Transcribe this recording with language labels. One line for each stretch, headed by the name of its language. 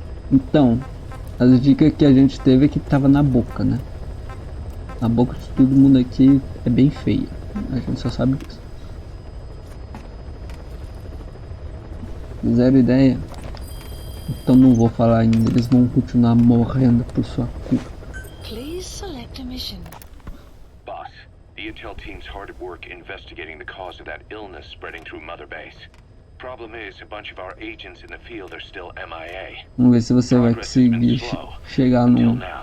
Portuguese: Então, as dicas que a gente teve é que tava na boca, né? A boca de todo mundo aqui é bem feia. A gente só sabe disso. Zero ideia. Então não vou falar ainda. Eles vão continuar morrendo por sua culpa.
English: Please select a mission. Boss, the intel team's hard at work investigating the cause of that illness spreading through Mother Base. Problem is, a bunch of our agents in the field are still MIA.
Portuguese: Vamos ver se você vai conseguir chegar no...